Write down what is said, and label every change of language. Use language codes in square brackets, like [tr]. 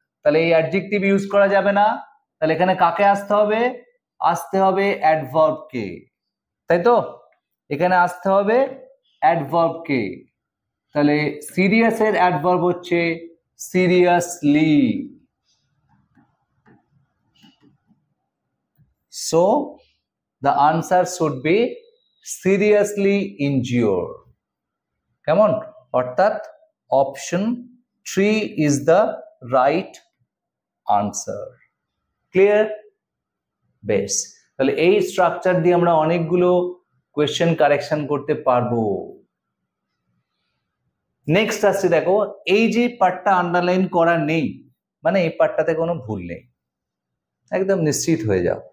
[bn] তাহলে এই adjective use করা যাবে না, তাহলে এখানে কাকে আসতে হবে? আসতে হবে অ্যাডভার্বকে, তাই তো? এখানে আসতে হবে অ্যাডভার্বকে। তাহলে সিরিয়াস এর অ্যাডভার্ব হচ্ছে seriously. [en] So the answer should be seriously injured. [bn] কেমন? অর্থাৎ option [en] 3 is the right answer. [bn] Clear? বেশ, তাহলে এই স্ট্রাকচার দিয়ে আমরা অনেকগুলো কোয়েশ্চেন কারেকশন করতে পারবো। নেক্সট আসছে, দেখো এই যে পার্টটা আন্ডারলাইন করা নেই মানে এই পার্টটাতে কোনো ভুল নেই, একদম নিশ্চিত হয়ে যাও।